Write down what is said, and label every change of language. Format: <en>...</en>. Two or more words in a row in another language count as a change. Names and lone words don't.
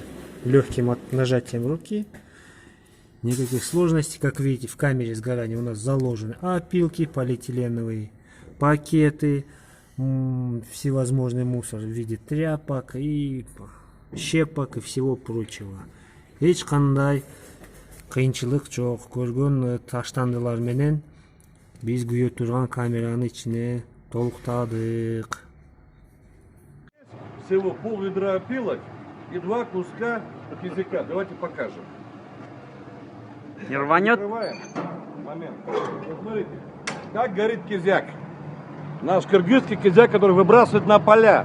<ru>Легким нажатием руки. Никаких сложностей, как видите, в камере сгорания у нас заложены опилки полиэтиленовые, пакеты, всевозможный мусор в виде тряпок и щепок и всего прочего.</ru> <ky>Эч кандай кыйынчылык жок. Көргөн таштандылар менен биз күйө турган камеранын ичине толуктадык.</ky> <ru>Всего пол-ведра опилок и 2 куска кизика. Давайте покажем. Не рванет? Открываем. Момент. Вот смотрите, как горит кизяк. Наш кыргызский кизяк, который выбрасывает на поля.</ru>